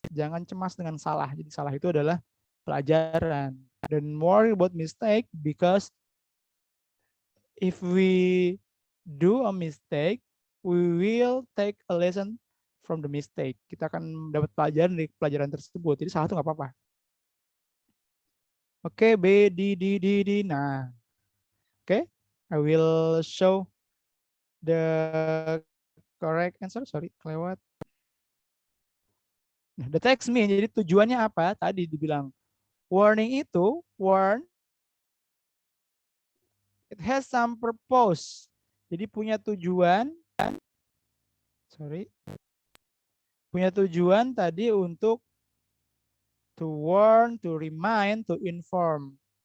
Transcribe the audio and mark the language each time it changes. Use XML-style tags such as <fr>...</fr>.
<id>Jangan cemas dengan salah. Jadi salah itu adalah pelajaran.</id> <en>Don't worry about mistake because if we do a mistake, we will take a lesson from the mistake.</en> <id>Kita akan dapat pelajaran dari pelajaran tersebut. Jadi salah itu nggak apa-apa. Oke, B, D. Nah, oke.</id> <en>I will show the correct answer. Sorry,</en> <id>kelewat. Nah,</id> <en>the text mean,</en> <id>jadi tujuannya apa? Tadi dibilang</id> <en>warning itu, warn, it has some purpose.</en> <id>Jadi punya tujuan, punya tujuan tadi untuk</id> <en>to warn, to remind, to inform.</en>